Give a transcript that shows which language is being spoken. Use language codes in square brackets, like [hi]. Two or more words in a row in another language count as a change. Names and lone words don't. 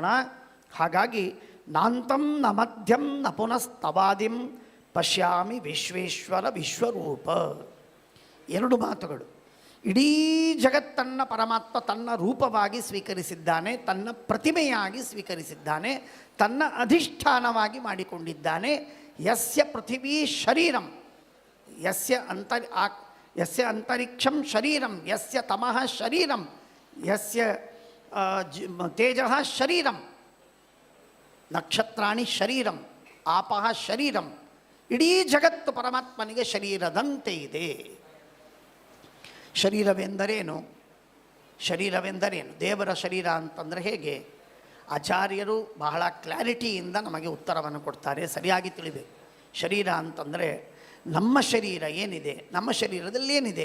[sa] ಹಾಗಾಗಿ ನಾಂತಂ ನ ಮಧ್ಯಂ ನ ಪುನಸ್ತವಾದಿಂ ಪಶ್ಯಾಮಿ ವಿಶ್ವೇಶ್ವರ ವಿಶ್ವರೂಪ. [kn] ಎರಡು ಮಾತುಗಳು. ಇಡೀ ಜಗತ್ತನ್ನು ಪರಮಾತ್ಮ ತನ್ನ ರೂಪವಾಗಿ ಸ್ವೀಕರಿಸಿದ್ದಾನೆ, ತನ್ನ ಪ್ರತಿಮೆಯಾಗಿ ಸ್ವೀಕರಿಸಿದ್ದಾನೆ, ತನ್ನ ಅಧಿಷ್ಠಾನವಾಗಿ ಮಾಡಿಕೊಂಡಿದ್ದಾನೆ. [sa] ಯಸ್ಯ ಪೃಥಿವೀ ಶರೀರಂ, ಯಸ್ಯ ಅಂತರಿಕ್ಷಂ ಶರೀರಂ, ಯಸ್ಯ ತಮಃ ಶರೀರಂ, ಯಸ್ಯ ತೇಜಃ ಶರೀರಂ, ನಕ್ಷತ್ರಾಣಿ ಶರೀರಂ, ಆಪಃ ಶರೀರಂ. [kn] ಇಡೀ ಜಗತ್ತು ಪರಮಾತ್ಮನಿಗೆ ಶರೀರದಂತೆ ಇದೆ. ಶರೀರವೆಂದರೇನು? ದೇವರ ಶರೀರ ಅಂತಂದರೆ ಹೇಗೆ? ಆಚಾರ್ಯರು ಬಹಳ ಕ್ಲಾರಿಟಿಯಿಂದ ನಮಗೆ ಉತ್ತರವನ್ನು ಕೊಡ್ತಾರೆ, ಸರಿಯಾಗಿ ತಿಳಿಬೇಕು. ಶರೀರ ಅಂತಂದರೆ ನಮ್ಮ ಶರೀರ ಏನಿದೆ, ನಮ್ಮ ಶರೀರದಲ್ಲಿ ಏನಿದೆ?